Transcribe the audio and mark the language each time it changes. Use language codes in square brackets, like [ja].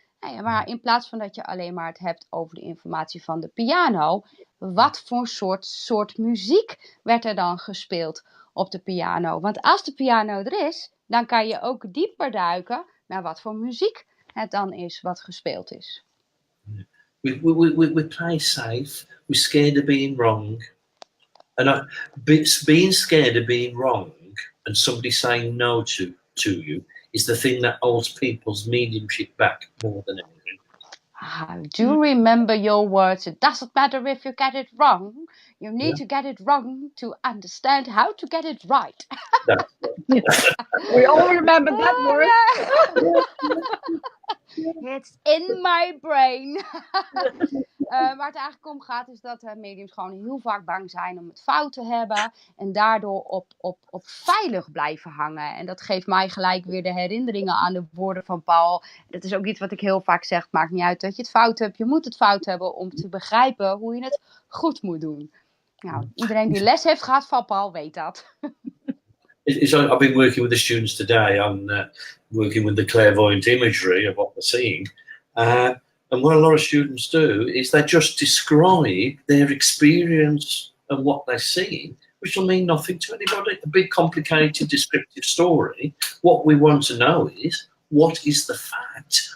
[nl] Ja, maar in plaats van dat je alleen maar het hebt over de informatie van de piano. Wat voor soort muziek werd er dan gespeeld op de piano? Want als de piano er is, dan kan je ook dieper duiken naar wat voor muziek het dan is wat gespeeld is. [en] We play safe. We're scared of being wrong. And being scared of being wrong and somebody saying no to you is the thing that holds people's mediumship back more than anything. Do you remember your words? It doesn't matter if you get it wrong. You need to get it wrong to understand how to get it right. We all remember that word. It's in my brain. [nl] Waar het eigenlijk om gaat is dat mediums gewoon heel vaak bang zijn om het fout te hebben. En daardoor op veilig blijven hangen. En dat geeft mij gelijk weer de herinneringen aan de woorden van Paul. Dat is ook iets wat ik heel vaak zeg. Het maakt niet uit dat je het fout hebt. Je moet het fout hebben om te begrijpen hoe je het goed moet doen. Nou, iedereen die les heeft gehad van Paul weet dat. [en] I've been working with the students today on working with the clairvoyant imagery of what they're seeing. And what a lot of students do is they just describe their experience and what they're seeing, which will mean nothing to anybody. A big, complicated, descriptive story. What we want to know is, what is the fact?